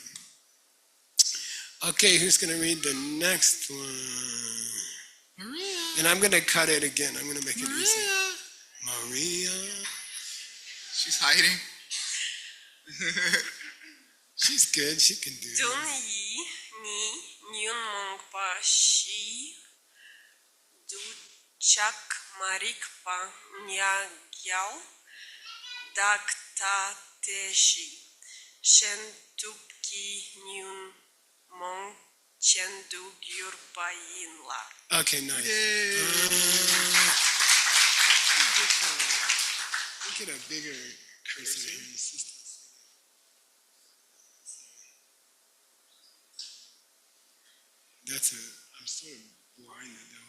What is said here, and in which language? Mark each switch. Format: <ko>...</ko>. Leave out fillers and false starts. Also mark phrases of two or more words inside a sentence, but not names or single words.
<en>Okay, who's going to read the next one? Maria. And I'm going to cut it again. I'm going to make it easy. Maria. She's hiding. She's good. She can do it.</en> <bo>དེ་ཉིད་ནི་ཉོན་མོངས་པ་བཞི་དུ་ཆགས་མ་རིག་པ་ང་རྒྱལ་བདག་ལྟ་དེ་བཞི་གཞན་ཐུབ་ཀྱི་ཉོན་མོངས་ཅན་དུ་གྱུར་པ་ཡིན་ལ.</bo> <en>Okay, nice. Look at a bigger cursor here. I'm sort of blinded though.</en>